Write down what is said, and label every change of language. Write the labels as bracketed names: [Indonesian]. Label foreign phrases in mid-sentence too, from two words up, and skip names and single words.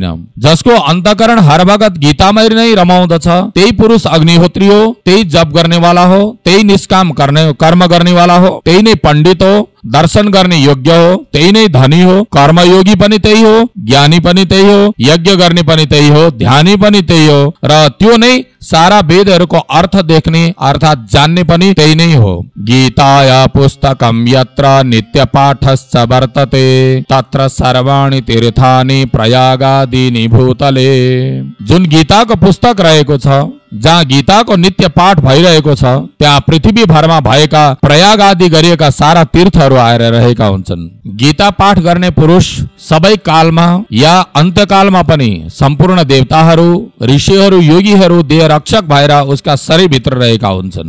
[Nepali] जसको अन्तःकरण हर भगत गीतामै नै रमाउँदछ त्यही पुरुष अग्निहोत्री हो, त्यही जप गर्नेवाला हो, त्यही निष्काम कर्म गर्नेवाला हो, त्यही नै पण्डित हो, दर्शन गर्ने योग्य हो, त्यही नै धनी हो, कर्मयोगी पनि त्यही हो, ज्ञानी पनि त्यही हो, यज्ञ गर्ने पनि त्यही हो, ध्यानी पनि त्यही हो र त्यो नै सारा वेदहरूको अर्थ देख्ने अर्थात् जान्ने पनि त्यही नै हो। [Sanskrit] गीताया पुस्तकम यत्र नित्य पाठश्च वर्तते तत्र सर्वाणि तीर्थानि प्रयागादीनि भूतले। [Nepali] जुन गीताको पुस्तक रहेको छ, जहाँ गीताको नित्य पाठ भइरहेको छ, त्यहाँ पृथ्वी भरमा भएका प्रयाग आदि गरिएका सारा तीर्थहरू आएर रहेका हुन्छन्। गीता पाठ गर्ने पुरुष सबै कालमा या अन्त्यकालमा पनि सम्पूर्ण देवताहरू, ऋषिहरू, योगीहरू देह रक्षक भएर उसका शरीर भित्र रहेका हुन्छन्।